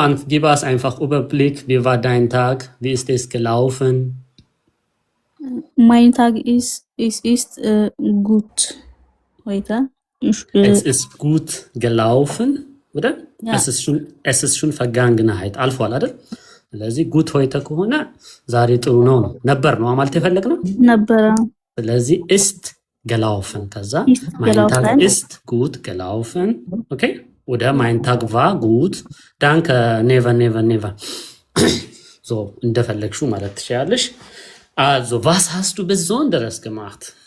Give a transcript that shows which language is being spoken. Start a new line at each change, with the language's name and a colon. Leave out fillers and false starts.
German: Gib uns einfach Überblick, wie war dein Tag? Wie ist es gelaufen? Mein Tag ist gut heute. Es ist gut gelaufen, oder? Ja. Es ist schon Vergangenheit.
Amharic: አልፏል አይደል? ስለዚህ
German: ጉት ሆይተ
Amharic: ከሆነ ዛሬ ጥሩ ነው ነበር ነው ማለት የፈለግነው ነበረ።
German: ስለዚህ ist gelaufen ከዛ mein Tag ist gut gelaufen. Okay? Oder mein Tag war gut. Danke, never. So,
Amharic: እንደፈለግሽው ማለት ትችላለሽ።
German: Also, was hast du Besonderes gemacht?